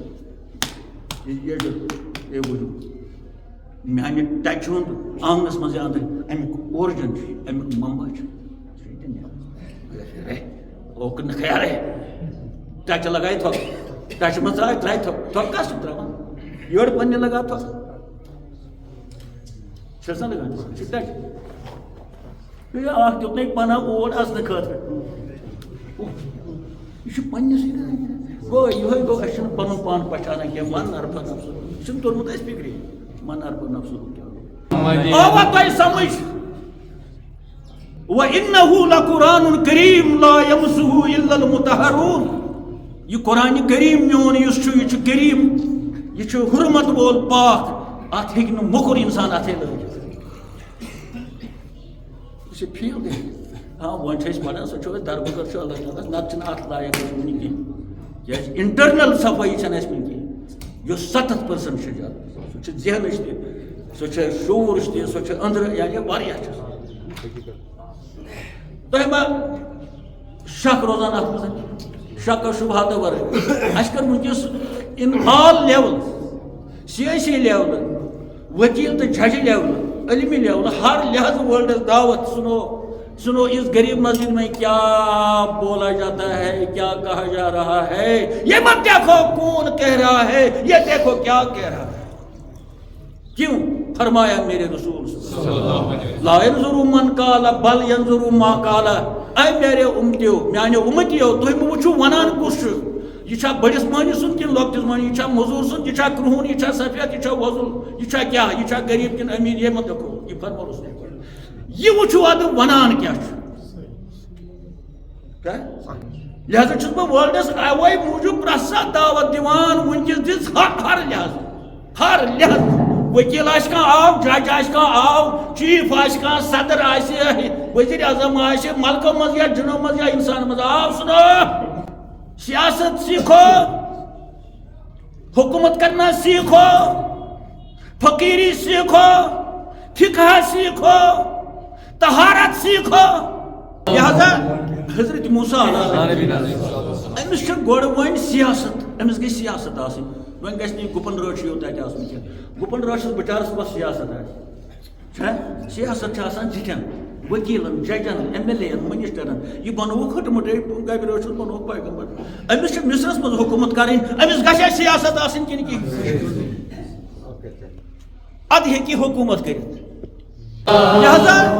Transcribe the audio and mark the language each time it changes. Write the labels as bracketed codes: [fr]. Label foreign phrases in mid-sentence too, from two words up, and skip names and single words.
[ks] اے وجوٗد میانہِ ٹچہِ ہُنٛد آنٛگنس منٛز أنٛدرٕ امیُک اورجن چھُ امیُک منبع چھُ اوکُن نہٕ خیالے ٹچہِ لگایہِ تھۄکھ ٹچہِ منٛز ترٛایہِ تھۄکھ تھۄکھ کس چھُکھ ترٛاوان یٔڈ پننہِ لگاو تھۄکھ چھَس نا لگان یہِ چھِ ٹچہِ اکھ دیُتنَے پناہ اور اژنہٕ خٲطرٕ یہ پنسے گو یہ گو اہم پن پان پہچانا کی [ar] من ارب نفس [ks] یہ توٚرمُت اَسہِ فِکری [ar] من ارب نفس [ks] کیا آوا تۄہہِ سمجھ [ar] وَإِنَّهُ لَقُرْآنٌ كَرِيمٌ لَا يَمَسُّهُ إِلَّا الْمُطَهَّرُونَ [ks] یہ قرآن کریم میون یُس چھُ یہ چھُ کریم یہ چھُ حرمت وول پاک اتھ ہیٚکہِ نہٕ موٚکُر انسان اتھے لٲگِتھ یہ چھُ فیل گٔے ہاں وۄنۍ چھِ أسۍ پران سۄ چھُ اَسہِ دربٕکر چھُ اللہ تعالیٰ نتہٕ چھِنہٕ اتھ لایق أسۍ وٕنہِ کینٛہہ کیٛازِ انٹرنل صفٲیی چھنہٕ اَسہِ وٕنہِ کینٛہہ یۄس 70% چھِ زیادٕ سۄ چھِ ذہنٕچ تہِ سۄ چھِ شعوٗرٕچ تہِ سۄ چھِ أنٛدرٕ یعنی واریاہ چھِ تۄہہِ ما شک روزان اتھ منٛز شک و شبہاتو ورٲے اَسہِ کٔر وٕنکٮ۪س [en] in all level [ks] سیٲسی لیولہٕ وکیل تہٕ ججہِ لیولہٕ علمی لیولہٕ ہر لحاظ ورلڈس دعوت سنو [ur] اس غریب مسجد میں کیا بولا جاتا ہے کیا کہا جا رہا ہے یہ مت دیکھو کون کہہ رہا ہے یہ دیکھو کیا کہہ رہا ہے کیوں فرمایا میرے رسول [ar] لا ينظر من قال بل ينظر ما قال [ur] اے میرے امتیو [ks] میانیو امتیو تُہۍ مہٕ وٕچھِو ونان کُس چھُ یہ چھا بڑس مہنی سُنٛد کِنہٕ لۄکٹِس مہنی یہ چھا موٚزوٗر سُنٛد یہ چھا کرٛہُن یہ چھا سفید یہ چھا وۄزُل یہ چھا کیٛاہ یہ چھا غریب کِنہٕ أمیٖر [ur] یہ مت دیکھو [ks] یہ فرمو رسول یہ وٕچھِو ادٕ ونان کیٛاہ چھُ لہذا چھُس بہٕ ورلڈس اوے موٗجوٗب پرٛٮ۪تھ ساتہٕ دعوت دِوان وٕنکٮ۪س دِژ ہر لحاظ وکیل آسہِ کانٛہہ آو جج آسہِ کانٛہہ آو چیف آسہِ کانٛہہ صدر آسہِ وزیر اعظم آسہِ ملکو منٛز یا جنو منٛز یا انسان منٛز آو [ur] سنو سیاست سیکھو حکومت کرنا سیکھو فقیری سیکھو فقہ سیکھو طہارت سیکھو لہذا [ks] حضرت موسیٰ أمس چھِ گۄڈٕ وۄنۍ سیاست أمس گٔژھ سیاست آسٕنۍ وۄنۍ گژھِ نہٕ یہِ گُپن رٲچھ یوت اَتہِ آسُن کینٛہہ گُپن رٲچھَس بِچارَس کۄس سیاست آسہِ چھا سیاست چھِ آسان زِٹھٮ۪ن وکیلن ججن ایم ایل اے ین منسٹرن یہ بنووُکھ ہٹمٹے گبہِ رٲچھس بنووُکھ پیغمبر أمس چھِ مصرس منٛز حکوٗمت کَرٕنۍ أمس گژھِ سیاست آسٕنۍ کِنہٕ کینٛہہ ادٕ ہیٚکہِ حکوٗمت کٔرِتھ لہذا